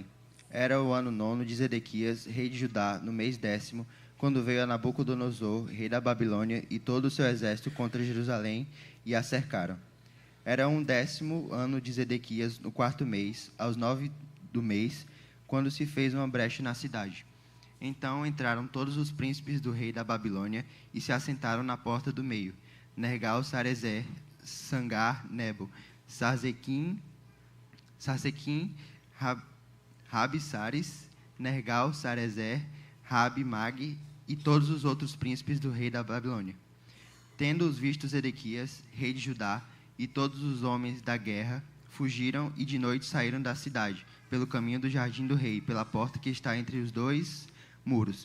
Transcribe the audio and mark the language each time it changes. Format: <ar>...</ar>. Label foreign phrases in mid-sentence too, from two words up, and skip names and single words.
<pt>Era o ano 9 de Zedequias, rei de Judá, no mês 10º, quando veio a Nabucodonosor, rei da Babilônia, e todo o seu exército contra Jerusalém, e a cercaram. Era o 10º ano de Zedequias, no 4º mês, aos 9 do mês, quando se fez uma brecha na cidade. Então entraram todos os príncipes do rei da Babilônia e se assentaram na porta do meio: Nergal-Sarezer, Sangar-Nebo, Sarsequim, Rabi-Sares, Nergal-Sarezer, Rabi-Mag e todos os outros príncipes do rei da Babilônia. Tendo-os visto Zedequias, rei de Judá, e todos os homens da guerra, fugiram e de noite saíram da cidade, pelo caminho do jardim do rei, pela porta que está entre os dois muros.</pt>